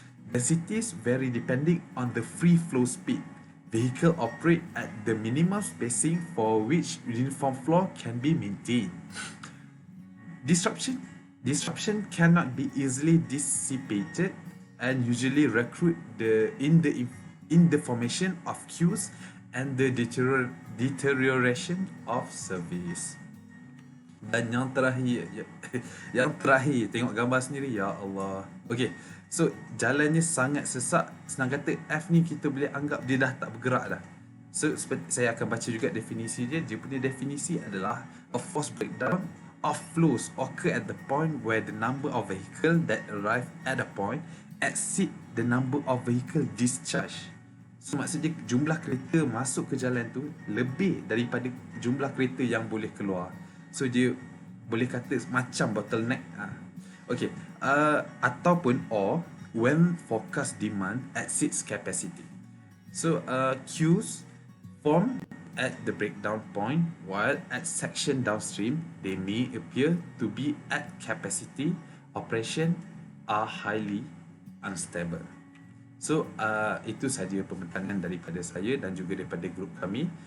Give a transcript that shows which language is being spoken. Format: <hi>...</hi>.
<en>Densities vary depending on the free flow speed. Vehicle operate at the minimum spacing for which uniform flow can be maintained. Disruption cannot be easily dissipated and usually recruit in the formation of queues and the deterioration of service.</en> <ms>Dan yang terakhir tengok gambar sendiri, ya Allah. Okay, so jalannya sangat sesak. Senang kata F ni kita boleh anggap dia dah tak bergerak dah. So saya akan baca juga definisi dia. Dia punya definisi adalah</ms> <en>a force breakdown of flows occur at the point where the number of vehicle that arrive at a point exceed the number of vehicle discharge.</en> <ms>So maksudnya jumlah kereta masuk ke jalan tu lebih daripada jumlah kereta yang boleh keluar. So dia boleh kata macam bottleneck. Okay, ataupun</ms> <en>or when forecast demand exceeds capacity. So queues form at the breakdown point, while at section downstream they may appear to be at capacity. Operation are highly unstable.</en> <ms>So itu sahaja pembentangan daripada saya dan juga daripada grup kami.</ms>